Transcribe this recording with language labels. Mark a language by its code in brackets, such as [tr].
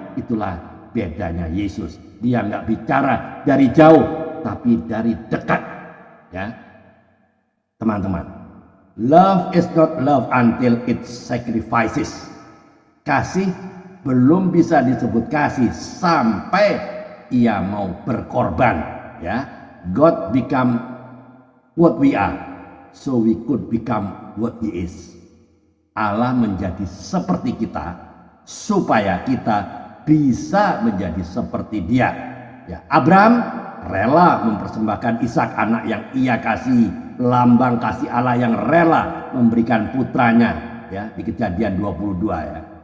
[id] Itulah bedanya Yesus. Dia nggak bicara dari jauh, tapi dari dekat. Ya, teman-teman, [en] love is not love until it sacrifices. [id] Kasih belum bisa disebut kasih sampai ia mau berkorban. [en] Ya, God become what we are, so we could become what He is. [id] Allah menjadi seperti kita supaya kita bisa menjadi seperti Dia. Ya, Abraham rela mempersembahkan Ishak, anak yang ia kasih, lambang kasih Allah yang rela memberikan putranya, ya, di Kejadian 22 ya.